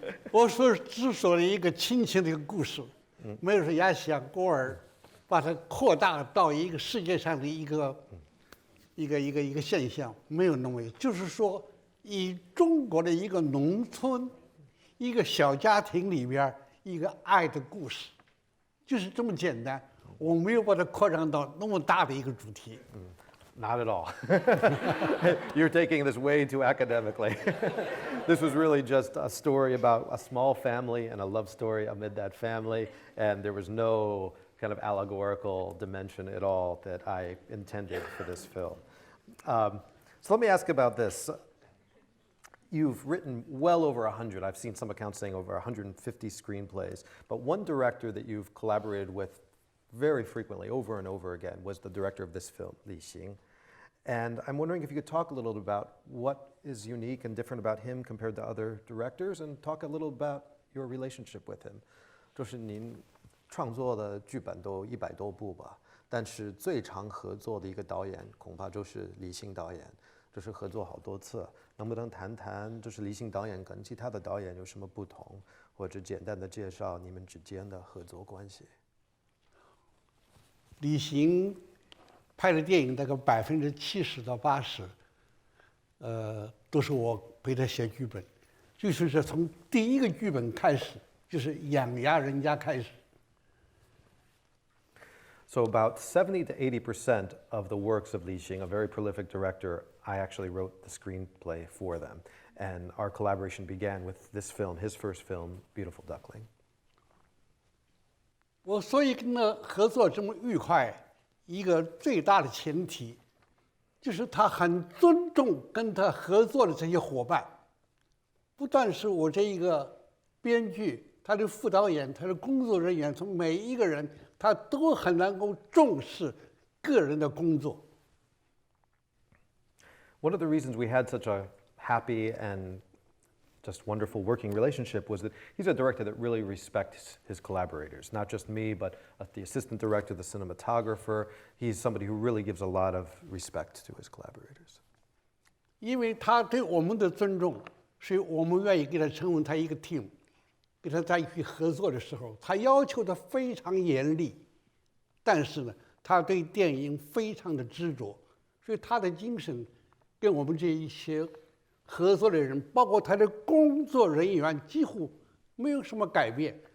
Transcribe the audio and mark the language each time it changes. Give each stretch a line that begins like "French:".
Chinese: 我只说了一个亲情的一个故事，没有说亚细亚孤儿，把它扩大到一个世界上的一个现象，没有那么，就是说以中国的一个农村，一个小家庭里边一个爱的故事，就是这么简单。我没有把它扩张到那么大的一个主题。
English: Not at all. You're taking this way too academically. This was really just a story about a small family and a love story amid that family, and there was no kind of allegorical dimension at all that I intended for this film. So let me ask about this. You've written well over 100, I've seen some accounts saying over 150 screenplays, but one director that you've collaborated with very frequently, over and over again, was the director of this film, Li Hsing. And I'm wondering if you could talk a little about what is unique and different about him compared to other directors, and talk a little about your relationship with him.
Chinese: 就是您创作的剧本都100多部吧，但是最常合作的一个导演恐怕就是李沁导演，就是合作好多次。能不能谈谈就是李沁导演跟其他的导演有什么不同，或者简单的介绍你们之间的合作关系？李沁拍的电影大概70%到80%，都是我陪他写剧本，就是从第一个剧本开始，就是养鸭人家开始。
English: So about 70 to 80% of the works of Li Hsing, a very prolific director, I actually wrote the screenplay for them. And our collaboration began with this film, his first film, Beautiful Duckling.
Chinese: 我所以跟他合作这么愉快，一个最大的前提，就是他很尊重跟他合作的这些伙伴，不但是我这一个编剧，他的副导演，他的工作人员，从每一个人，他都很能够重视个人的工作。
English: One of the reasons we had such a happy and just wonderful working relationship was that he's a director that really respects his collaborators, not just me, but the assistant director, the cinematographer. He's somebody who really gives a lot of respect to his collaborators.
Chinese: 因为他对我们的尊重，所以我们愿意给他成为他一个 team， 跟他在一起合作的时候，他要求的非常严厉，但是呢，他对电影非常的执着，所以他的精神跟我们这一些合作的人，包括他的工作人员，几乎没有什么改变。